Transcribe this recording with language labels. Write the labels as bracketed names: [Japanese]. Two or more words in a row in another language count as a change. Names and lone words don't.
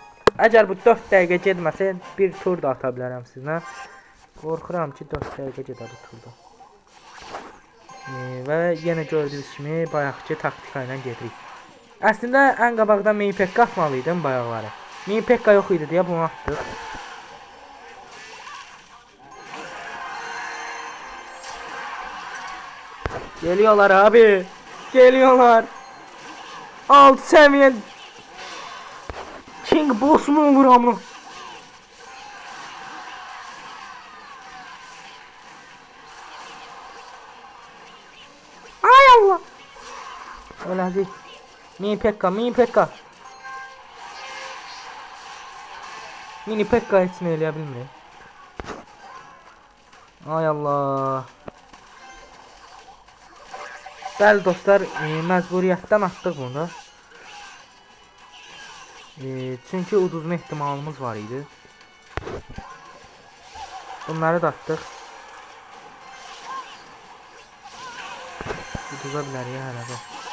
[Azerbaijani] Əgər bu 4 dəqiqə getməsə bir tur da ata bilərəm sizinlə. Qorxuram ki 4 dəqiqə gedər bu turda. Və yenə gördüyünüz kimi bayaqki taktika ilə gedirik. Əslində ən qabaqda mini pekka atmalıydım bayaqları. Mini pekka yox idi deyə bunu atdıq. [Turkish] Geliyorlar abi. Geliyorlar. Alt seviye King Boss mu olur ama? [Azerbaijani] Ay Allah. [Turkish] Öyle değil. Mini pekka, mini pekka. [Azerbaijani] Mini pekka için eləyə Ay Allah. Bəli dostlar, məcburiyyətdən atdıq bunu da. Çünki uduzma ehtimalımız var idi. Bunları da atdıq. Uduza bilər ya hələ də.